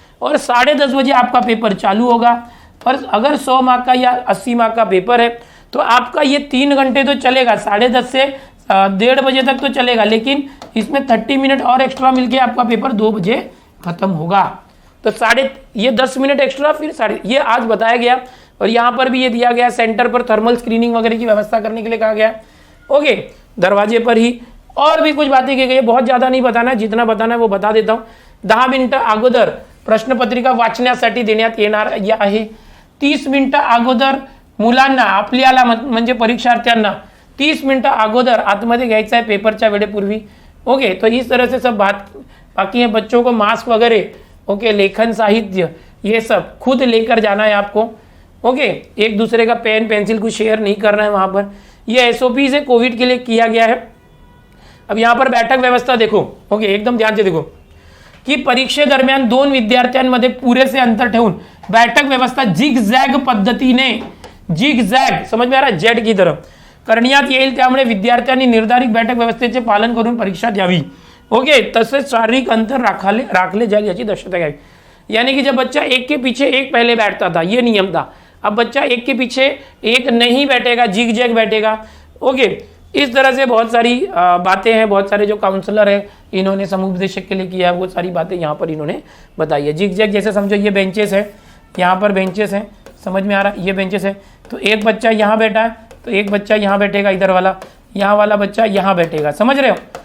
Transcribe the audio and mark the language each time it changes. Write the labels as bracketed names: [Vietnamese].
[Hindi] और 10:30 बजे आपका पेपर चालू होगा। और अगर 100 मार्क का या 80 मार्क का पेपर है तो आपका ये 3 घंटे तो चलेगा, 10:30 से 1:30 बजे तक तो चलेगा, लेकिन इसमें 30 मिनट और एक्स्ट्रा मिलके आपका पेपर 2 बजे खत्म होगा। तो ये 10 मिनट एक्स्ट्रा, फिर ये आज बताया गया। और यहाँ पर भी ये दिया गया, सेंटर पर थर्मल स्क्रीनिंग वगैरह की व्यवस्था करने के लिए कहा गया। ओके, दरवाजे पर ही और भी कुछ बातें की गई है, बहुत ज़्यादा नहीं बताना है, जितना बताना है वो बता देता हूँ। [Marathi] 10 मिनिटं अगोदर प्रश्नपत्रिका वाचण्यासाठी देण्यात येणार आहे। 30 मिनिटं अगोदर मुलांना, आपल्याला म्हणजे परीक्षार्थ्यांना 30 मिनिटं अगोदर आतमध्ये घ्यायचा है पेपरच्या वेळेपूर्वी। [Hindi] ओके, तो इस तरह से सब बात। बाकी है बच्चों को मास्क वगैरह, ओके, लेखन साहित्य ये सब खुद लेकर जाना है आपको। ओके, एक दूसरे का पेन पेंसिल कुछ शेयर नहीं करना है वहाँ पर। ये SOP से कोविड के लिए किया गया है। [Marathi] अब यहाँ पर बैठक व्यवस्था देखो, ओके, एकदम ध्यान से देखो की परीक्षेदरम्यान 2 विद्यार्थ्यांमध्ये पुरेसे अंतर ठेवून बैठक व्यवस्था झिग झॅग पद्धतीने, झिग झॅग [Hindi] समझ में आ रहा है, [Marathi] जेड की तरफ करण्यात येईल, त्यामुळे विद्यार्थ्यांनी निर्धारित बैठक व्यवस्थेचे पालन करून परीक्षा द्यावी। ओके, तसेच शारीरिक अंतर राखले जाईल याची दक्षता घ्यावी। [Hindi] यानी कि जब बच्चा एक के पीछे एक पहले बैठता था, ये नियम था, अब बच्चा एक के पीछे एक नहीं बैठेगा, जिग जैग बैठेगा। ओके, इस तरह से बहुत सारी बातें हैं, बहुत सारे जो काउंसलर हैं इन्होंने समुपदेशक के लिए किया है, वो सारी बातें यहाँ पर इन्होंने बताई है। जिग जैग जैसे समझो ये बेंचेस है, यहाँ पर बेंचेस हैं, समझ में आ रहा है, ये बेंचेस है, तो एक बच्चा यहाँ बैठा है तो एक बच्चा यहाँ बैठेगा, इधर वाला, यहाँ वाला बच्चा यहाँ बैठेगा, समझ रहे हो।